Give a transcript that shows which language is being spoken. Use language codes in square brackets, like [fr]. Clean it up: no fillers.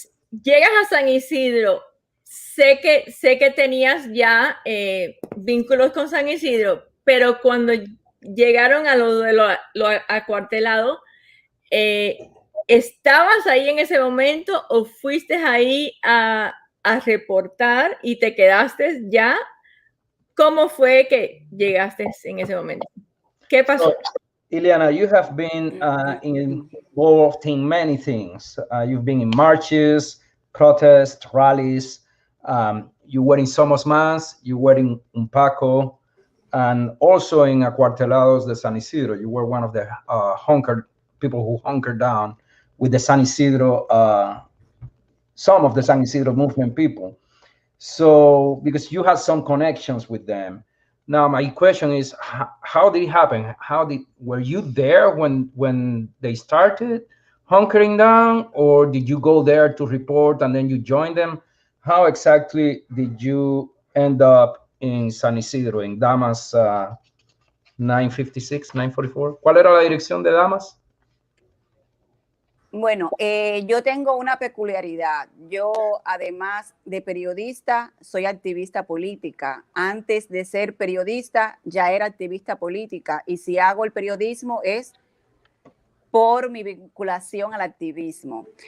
[es] llegas a San Isidro, sé que tenías ya vínculos con San Isidro, pero cuando llegaron a lo acuartelado, ¿estabas ahí en ese momento o fuiste ahí a reportar y te quedaste ya? ¿Cómo fue que llegaste en ese momento? ¿Qué pasó? [en] So, Iliana, you have been involved in many things. You've been in marches, protests, rallies. You were in Somos Más, you were in Paco, and also in Acuartelados de San Isidro. You were one of the people who hunkered down with the San Isidro, some of the San Isidro movement people. So, because you had some connections with them. Now, my question is, how did it happen? Were you there when they started hunkering down, or did you go there to report and then you joined them? How exactly did you end up in San Isidro, in Damas 956, 944? [es] ¿Cuál era la dirección de Damas? Bueno, yo tengo una peculiaridad. Yo, además de periodista, soy activista política. Antes de ser periodista, ya era activista política. Y si hago el periodismo es por mi vinculación al activismo.